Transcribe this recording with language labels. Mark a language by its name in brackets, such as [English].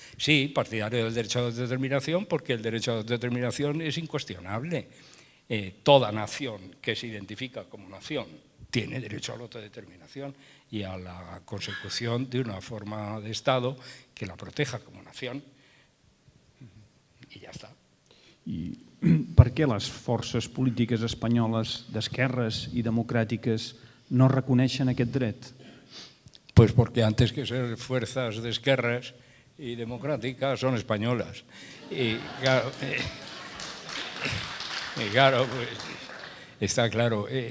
[Spanish] Sí, partidario del derecho a la autodeterminación, porque el derecho a la autodeterminación es incuestionable. Toda nación que se identifica como nación tiene derecho a la autodeterminación y a la consecución de una forma de Estado que la proteja como nación. [Catalan] I ja està. I per què les forces polítiques espanyoles d'esquerres i democràtiques no reconeixen aquest dret? [Spanish] Pues porque antes que ser fuerzas de izquierdas y democráticas son españolas. Y claro, pues, está claro.